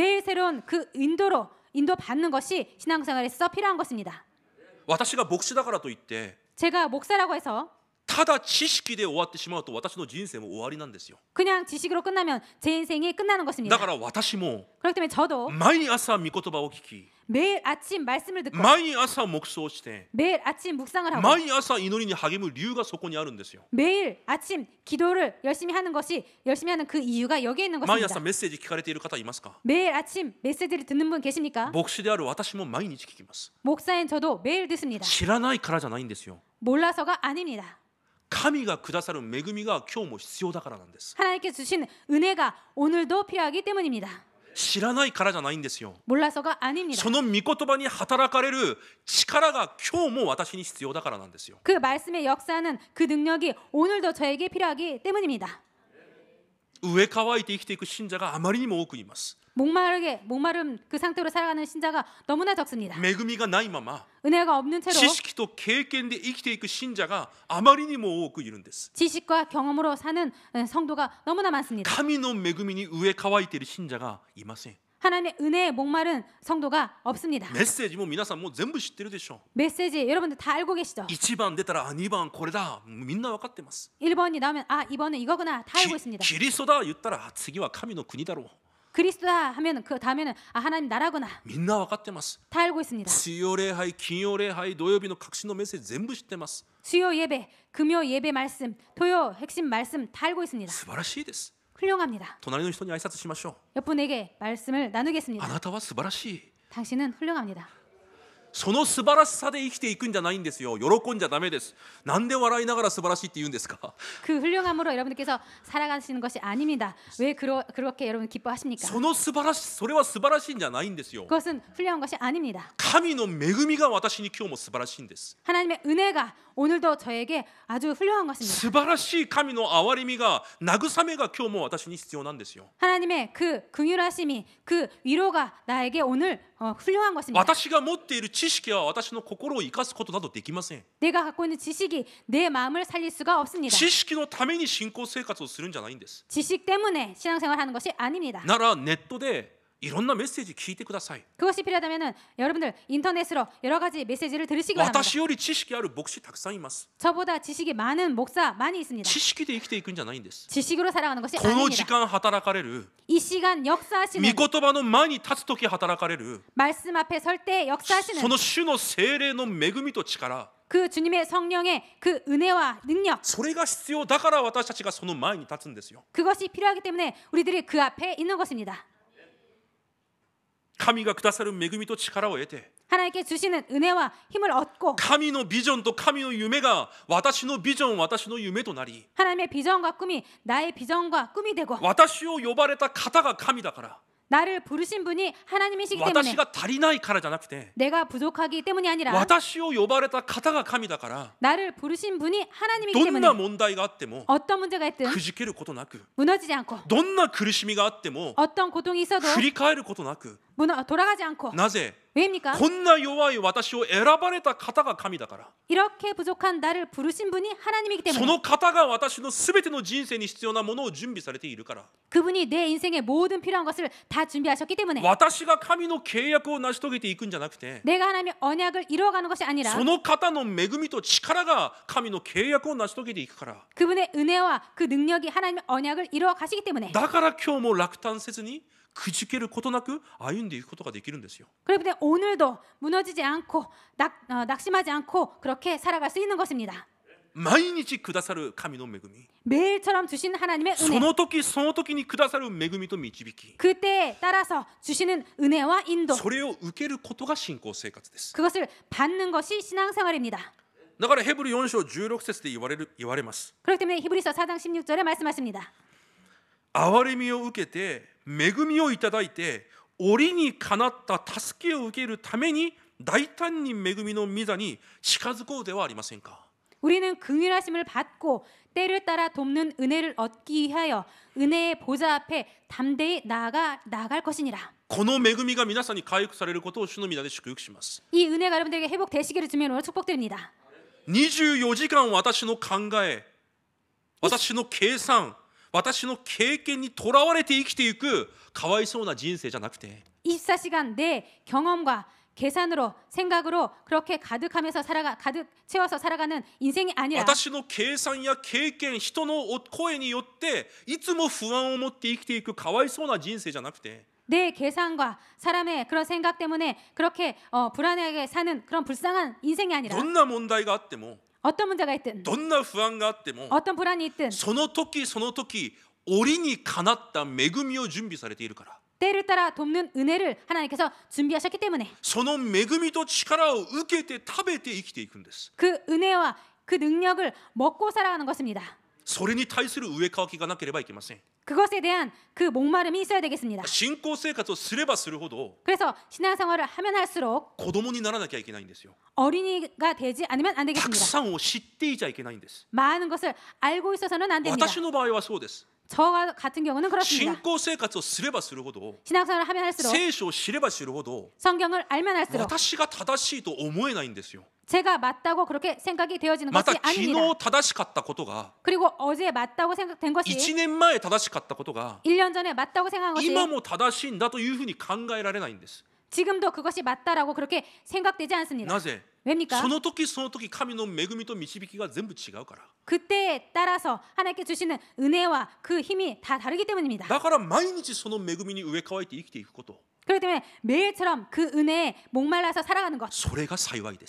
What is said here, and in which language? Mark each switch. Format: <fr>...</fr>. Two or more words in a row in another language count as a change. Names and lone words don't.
<ko>매일 새로운 그 인도로 인도받는 것이 신앙생활에서 필요한 것입니다.</ko> <ja>私が牧師だからといって</ja> <ko>제가 목사라고 해서</ko> <ja>ただ知識で終わってしまうと私の人生も終わりなんですよ。</ja> <ko>그냥 지식으로 끝나면 제 인생이 끝나는 것입니다.</ko> <ja>だから私も</ja> <ko>그렇기 때문에 저도</ko> <ja>毎朝御言葉を聞き、</ja> <ko>매일 아침 말씀을 듣고</ko> <ja>毎朝黙想して、</ja> <ko>매일 아침 묵상을 하고</ko> <ja>毎朝祈りに励む理由がそこにあるんですよ。</ja> <ko>매일 아침 기도를 열심히 하는 그 이유가 여기에 있는</ko> <ja>毎朝</ja> <ko>것입니다.</ko> <ja>メッセージ聞かれている方いますか？</ja> <ko>매일 아침 메시지를 듣는 분 계십니까?</ko> <ja>牧師である私も毎日聞きます。</ja> <ko>목사인 저도 매일 듣습니다.</ko> <ja>知らないからじゃないんですよ。</ja> <ko>몰라서가 아닙니다.</ko> <ja>神がくださる恵みが今日も必要だからなんです。</ja> <ko>하나님께 주신 은혜가 오늘도 필요하기 때문입니다.</ko> <ja>知らないからじゃないんですよ。</ja> <ko>몰라서가 아닙니다.</ko> <ja>その御言葉に働かれる力が今日も私に必要だからなんですよ。</ja> <ko>그 말씀의 역사는 그 능력이 오늘도 저에게 필요하기 때문입니다.</ko> <ja>上乾いて生きていく信者があまりにも多くいます。</ja> <ko>목마름 그 상태로 살아가는 신자가 너무나 적습니다.</ko> <ja>恵みがないまま</ja> <ko>은혜가 없는 채로</ko> <ja>知識と経験で生きていく信者があまりにも多くいるんです。</ja> <ko>지식과 경험으로 사는 성도가 너무나 많습니다.</ko> <ja>神の恵みに上乾いている信者がいません。</ja> <ko>하나님의 은혜에 목마른 성도가 없습니다.</ko> <ja>メッセージも皆さんもう全部知ってるでしょう。</ja> <ko>메시지 여러분들 다 알고 계시죠?</ko> <ja>1 番出たら2番これだ、みんな分かってます。</ja> <ko>1번이 나오면 아 2번은 이거구나 다 알고 있습니다.</ko> <ja>キリストだ言ったら次は神の国だろう。</ja> <ko>그리스도다 하면 그 다음에는 아 하나님 나라구나</ko> <ja>みんな分かってます。</ja> <ko>다 알고 있습니다.</ko> <ja>水曜礼拝、金曜礼拝、土曜日の革新のメッセージ全部知ってます。</ja> <ko>수요 예배, 금요 예배 말씀, 토요 핵심 말씀 다 알고 있습니다.</ko> <ja>素晴らしいです。</ja> <ko>훌륭합니다.</ko> <ja>隣の人に挨拶しましょう。</ja> <ko>옆분에게 말씀을</ko> <ja>あ</ja> <ko>나누겠습니다.</ko> <ja>なたは素晴らしい。</ja> <ko>당신은 훌륭합니다.</ko> <ja>その素晴らしさで生きていくんじゃないんですよ。喜んじゃダメです。なんで笑いながら素晴らしいって言うんですか？</ja> <ko>그 훌륭함으로 여러분들께서 살아가시는 것이 아닙니다. 왜 그렇게 여러분 기뻐하십니까?</ko> <ja>その素晴らしそれは素晴らしいんじゃないんですよ。</ja> <ko>그것은 훌륭한 것이 아닙니다.</ko> <ja>神の恵みが私に今日も素晴らしいんです。</ja> <ko>하나님의 은혜가 오늘도 저에게 아주 훌륭한 것입니다.</ko> <ja>素晴らしい神の憐れみが慰めが今日も私に必要なんですよ。</ja> <ko>하나님의 그 긍휼하심이 그 위로가 나에게 오늘 훌륭한 것입니다.</ko> <ja>私が持っている知識は私の心を生かすことなどできません。</ja> <ko>내가 갖고 있는 지식이 내 마음을 살릴 수가 없습니다.</ko> <ja>知識のために信仰生活をするんじゃないんです。</ja> <ko>지식 때문에 신앙생활하는 것이 아닙니다.</ko> <ja>ならネットでいろんなメッセージ聞いてください。</ja> <ko>그것이 필요하다면 여러분들 인터넷으로 여러 가지 메시지를 들으시기 바랍니다.</ko> <ja>私より知識ある牧師たくさんいます。</ja> <ko>저보다 지식이 많은 목사 많이 있습니다.</ko> <ja>知識で生きていくんじゃないんです。</ja> <ko>지식으로 살아가는 것이</ko> <ja>この時</ja> <ko>아닙니다.</ko> <ja>間働かれる、</ja> <ko>이 시간 역사하시는</ko> <ja>御言葉の前に立つ時働かれる、</ja> <ko>말씀 앞에 설 때 역사하시는</ko> <ja>その主の聖霊の恵みと力、</ja> <ko>그 주님의 성령의 그 은혜와 능력</ko> <ja>それが必要だから私たちがその前に立つんですよ。</ja> <ko>그것이 필요하기 때문에 우리들이 그 앞에 있는 것입니다.</ko> <ja>神がくださる恵みと力を得て、</ja> <ko>하나님께 주시는 은혜와 힘을 얻고</ko> <ja>神のビジョンと神の夢が私のビジョン、私の夢となり、</ja> <ko>하나님의 비전과 꿈이 나의 비전과 꿈이 되고</ko> <ja>私を呼ばれた方が神だから、</ja> <ko>나를 부르신 분이 하나님이시기 때문에</ko> <ja>私が足りないからじゃなくて</ja> <ko>내가 부족하기 때문이 아니라</ko> <ja>私を呼ばれた方が神だから</ja> <ko>나를 부르신 분이 하나님이기</ko> <ja>どん</ja> <ko>때문에</ko> <ja>な問題があっても</ja> <ko>어떤 문제가 있든</ko> <ja>くじけることなく</ja> <ko>무너지지 않고</ko> <ja>どんな苦しみがあっても</ja> <ko>어떤 고통이 있어도</ko> <ja>振り返ることなく</ja> <ko>돌아가지 않고</ko> <ja>なぜ</ja> <ko>왜입니까?</ko> <ja>こんな弱い私を選ばれた方が神だから</ja> <ko>이렇게 부족한 나를 부르신 분이 하나님이기</ko> <ja>そ</ja> <ko>때문에</ko> <ja>の方が私のすべての人生に必要なものを準備されているから</ja> <ko>그분이 내 인생의 모든 필요한 것을 다 준비하셨기 때문에</ko> <ja>私が神の契約を成し遂げていくんじゃなくて</ja> <ko>내가 하나님의 언약을 이루어가는 것이 아니라</ko> <ja>その方の恵みと力が神の契約を成し遂げていくから</ja> <ko>그분의 은혜와 그 능력이 하나님의 언약을 이루어 가시기 때문에</ko> <ja>だから今日も落胆せずにくじけることなく歩んでいくことができるんですよ</ja> <ko>그렇기 때문에 오늘도 무너지지 않고 낙심하지 않고 그렇게 살아갈 수 있는 것입니다.</ko> <ja>毎日くださる神の恵み</ja> <ko>매일처럼 주신 하나님의</ko> <ja>そ</ja> <ko>은혜</ko> <ja>の時その時にくださる恵みと導き</ja> <ko>그때에 따라서 주시는 은혜와 인도</ko> <ja>それを受けることが信仰生活です</ja> <ko>그것을 받는 것이 신앙생활입니다.</ko> <ja>だからヘブル4章16節で言われます</ja> <ko>그렇기 때문에 히브리서 4장 16절에 말씀하십니다.</ko> <ja>憐れみを受けて恵みをいただいて折にかなった助けを受けるために大胆に恵みの御座に近づこうではありませんか</ja> <ko>우리는 긍휼하심을 받고 때를 따라 돕는 은혜를 얻기 위하여 은혜의 보좌 앞에 담대히 나아갈 것이니라.</ko> <ja>この恵みが皆さんに回復されることを主の皆で祝福します</ja> <ko>이 은혜가 여러분들에게 회복되시기를 주님으로 축복드립니다.</ko> <ja>24 時間私の考え私の計算私の経験にとらわれて生きていくかわいそうな人生じゃなくて</ja> <ko>24시간 내 경험과 계산으로 생각으로 그렇게 가득 채워서 살아가는 인생이 아니라</ko> <ja>私の計算や経験人の声によっていつも不安を持って生きていくかわいそうな人生じゃなくて</ja> <ko>내 계산과 사람의 그런 생각 때문에 그렇게 불안하게 사는 그런 불쌍한 인생이 아니라</ko> <ja>どんな問題があっても</ja> <ko>어떤 문제가 있든</ko> <ja>どんな不安があっても</ja> <ko>어떤 불안이 있든</ko> <ja>その時その時折にかなった恵みを準備されているから</ja> <ko>때를 따라 돕는 은혜를 하나님께서 준비하셨기 때문에</ko> <ja>その恵みと力を受けて食べて生きていくんです</ja> <ko>그 은혜와 그 능력을 먹고 살아가는 것입니다.</ko> <ja>それに対する上かわきがなければいけません</ja> <ko>그것에 대한 그 목마름이 있어야 되겠습니다.</ko> <ja>信仰生活をすればするほど</ja> <ko>그래서 신앙생활을 하면 할수록</ko> <ja>子供にならなきゃいけないんですよ</ja> <ko>어린이가 되지 않으면 안</ko> <ja>たく</ja> <ko>되겠습니다.</ko> <ja>さんを知っていちゃいけないんです</ja> <ko>많은 것을 알고 있어서는 안 됩니다.</ko> <ja>私の場合はそうです</ja> <ko>저 같은 경우는</ko> <ja>信</ja> <ko>그렇습니다.</ko> <ja>仰生活をすればするほど</ja> <ko>신앙생활을 하면 할수록</ko> <ja>聖書を知れば知るほど</ja> <ko>성경을 알면 할수록</ko> <ja>私が正しいと思えないんですよ</ja> <ko>제가 맞다고 그렇게 생각이 되어지는</ko> <ja>また</ja> <ko>것이</ko> <ja>昨</ja> <ko>아닙니다.</ko> <ja>日正しかったことが</ja> <ko>그리고 어제 맞다고 생각된 것이</ko> <ja>1 年前正しかったことが</ja> <ko>1년 전에 맞다고 생각한 것이</ko> <ja>今も正しいんだというふうに考えられないんです</ja> <ko>지금도 그것이 맞다라고 그렇게 생각되지 않습니다.</ko> <ja>なぜ</ja> <ko>왜입니까?</ko> <ja>その時その時神の恵みと導きが全部違うから</ja> <ko>그때에 따라서 하나님께 주시는 은혜와 그 힘이 다 다르기 때문입니다.</ko> <ja>だから毎日その恵みに植え替えて生きていくこと</ja> <ko>그렇기 때문에 매일처럼 그 은혜에 목말라서 살아가는 것</ko> <ja>それが幸いです</ja>